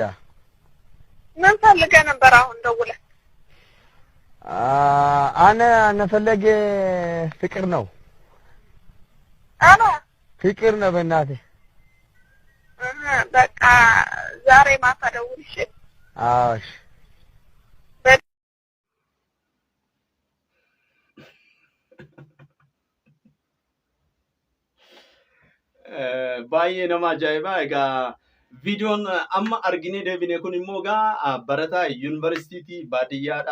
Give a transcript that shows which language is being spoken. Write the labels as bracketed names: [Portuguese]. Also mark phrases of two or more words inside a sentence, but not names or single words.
[Amharic] ምን ፈልገህ ነበር አሁን ደውለህ? አነ ፈለገ ፍቅር ነው። ፍቅር ነው በእናቴ። በቃ ዛሬ ማታ ደውል። እሺ እሺ። [Oromo] baay'ee nama ajaa'iba. Egaa viidiyoon amma arginee deebine kun immoo egaa barataa yuunivarsiitii baadiyyaadha.